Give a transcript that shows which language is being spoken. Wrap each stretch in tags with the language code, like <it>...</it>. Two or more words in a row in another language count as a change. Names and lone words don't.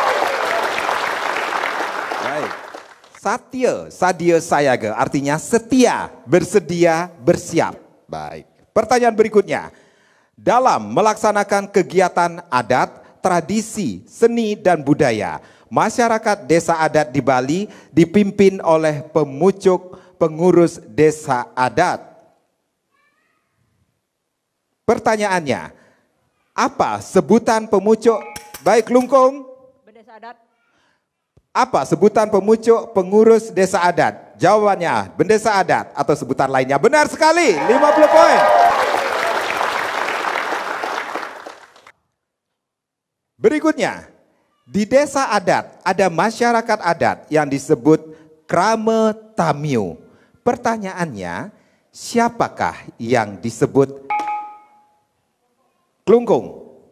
<id>Baik. Satya, Sadia, Sayaga artinya setia, bersedia, bersiap. Baik. Pertanyaan berikutnya. Dalam melaksanakan kegiatan adat, tradisi, seni dan budaya, masyarakat desa adat di Bali dipimpin oleh pemucuk pengurus desa adat. Pertanyaannya, apa sebutan pemucuk? Baik, Klungkung. Bendesa adat. Apa sebutan pemucuk pengurus desa adat? Jawabannya bendesa adat atau sebutan lainnya. Benar sekali, 50 poin. Berikutnya, di desa adat ada masyarakat adat yang disebut Krame Tamiu. Pertanyaannya, siapakah yang disebut Klungkung?</id>